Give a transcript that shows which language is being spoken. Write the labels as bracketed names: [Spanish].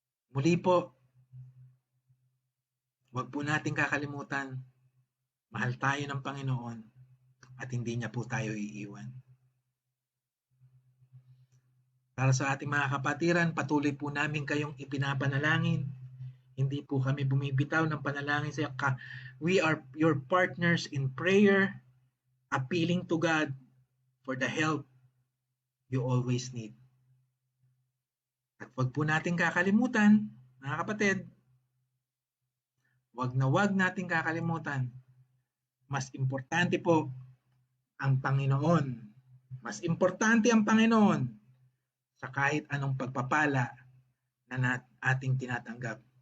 [Filipino] Muli po, huwag po nating kakalimutan, mahal tayo ng Panginoon at hindi niya po tayo iiwan. Para sa ating mga kapatiran, patuloy po namin kayong ipinapanalangin. Hindi po kami bumibitaw ng panalangin sa iyo. [English] We are your partners in prayer, appealing to God for the help you always need. [Filipino] At huwag po natin kakalimutan, mga kapatid, huwag natin kakalimutan, mas importante po ang Panginoon. Mas importante ang Panginoon sa kahit anong pagpapala na ating tinatanggap.